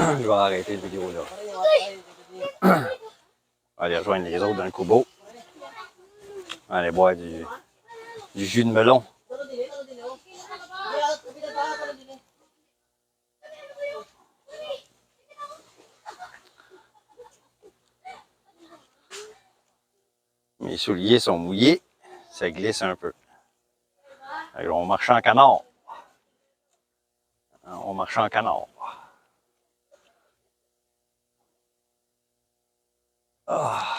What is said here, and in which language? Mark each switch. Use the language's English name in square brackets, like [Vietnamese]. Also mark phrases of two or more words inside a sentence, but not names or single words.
[French] vais arrêter la vidéo là. Aller rejoindre les autres dans le Kubo. Aller boire du jus de melon. [Filipino] Talo din eh, oh. Kaya, kapitan pa, talo din eh. [French] Mes souliers sont mouillés. Ça glisse un peu. Alors, on marche en canard. On marche en canard. Ah.